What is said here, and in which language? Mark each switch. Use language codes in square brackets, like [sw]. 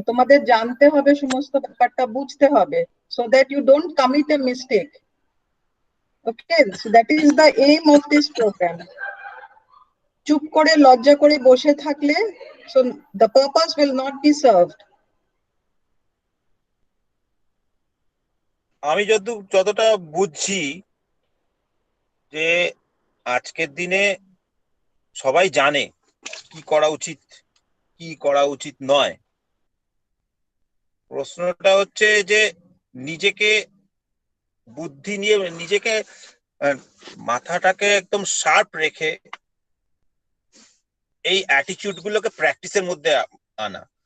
[bn] তোমাদের জানতে হবে, সমস্ত ব্যাপারটা বুঝতে হবে, [en] so that you don't commit a mistake. Okay, so that is the aim of this program. [bn] চুপ করে লজ্জা করে বসে থাকলে, [en] so the purpose will not be served. [bn] আমি যতটা বুঝছি যে আজকের দিনে সবাই জানে কি করা উচিত, কি করা উচিত নয়। প্রশ্নটা হচ্ছে যে নিজেকে বুদ্ধি নিয়ে, নিজেকে মাথাটাকে একদম শার্প রেখে এই অ্যাটিটিউড গুলোকে প্র্যাকটিসের মধ্যে আনা।